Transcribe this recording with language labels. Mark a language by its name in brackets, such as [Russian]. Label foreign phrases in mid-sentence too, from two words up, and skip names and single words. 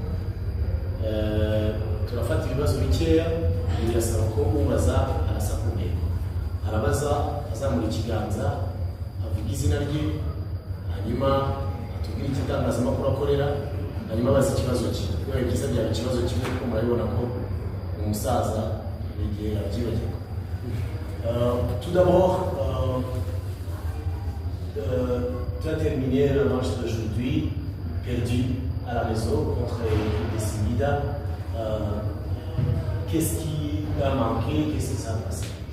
[Kinyarwanda] Turafata ibibazo bikeya birasaba ko ubaza arasa ku ntego, arabaza azamura ikiganza avuga izina rye hanyuma atubwira ikitangazamakuru akorera hanyuma abaza ikibazo cye. Bibaye byiza byaba ikibazo kimwe kuko murabibona ko umusaza igihe yabyibagirwa. [French] Tout d'abord, tu as terminé le match d'aujourd'hui perdu à la maison contre l'équipe de Simida. Qu'est-ce qui a manqué? Qu'est-ce qui s'est passé?